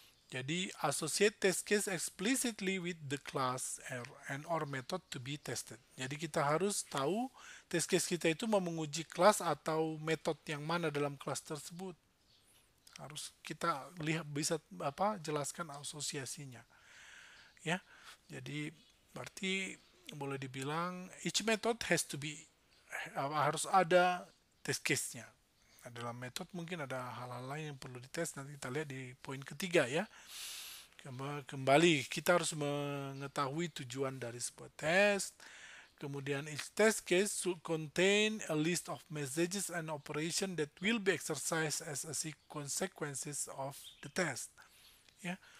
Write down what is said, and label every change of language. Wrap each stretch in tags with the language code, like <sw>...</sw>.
<id>Jadi</id> <en>associate test case explicitly with the class and or method to be tested.</en> <id>Jadi kita harus tahu test case kita itu mau menguji kelas atau metode yang mana dalam kelas tersebut. Harus kita lihat, bisa jelaskan asosiasinya. Ya. Jadi berarti boleh dibilang</id> <en>each method has to be</en> <id>harus ada test case-nya. Dalam metode mungkin ada hal-hal lain yang perlu dites, nanti kita lihat di poin ketiga ya. Kembali kita harus mengetahui tujuan dari sebuah test. Kemudian</id> <en>each test case should contain a list of messages and operation that will be exercised as a consequences of the test ya.</en>